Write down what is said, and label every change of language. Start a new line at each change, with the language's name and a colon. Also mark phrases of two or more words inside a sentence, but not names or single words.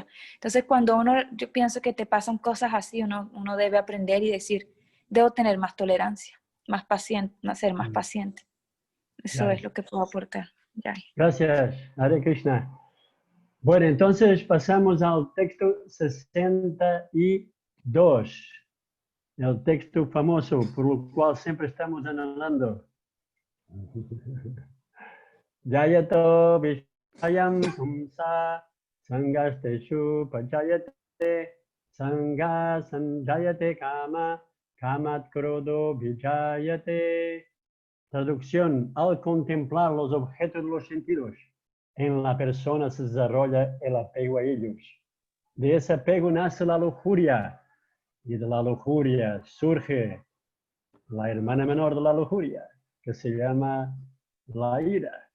Spanish: Entonces cuando yo pienso que te pasan cosas así, uno debe aprender y decir, debo tener más tolerancia, más paciente, ser más paciente. Eso es lo que puedo aportar. Jai. Gracias, Hare Krishna. Bueno, entonces pasamos al texto 62, el texto famoso por lo cual siempre estamos anhelando.
Sanskrit: ध्यायतो विषयान्पुंसः सङ्गस्तेषूपजायते सङ्गात्सञ्जायते कामः कामात्क्रोधोऽभिजायते. Traducción: al contemplar los objetos de los sentidos, en la persona se desarrolla el apego a ellos. De ese apego nace la lujuria, y de la lujuria surge la hermana menor de la lujuria, que se llama la ira.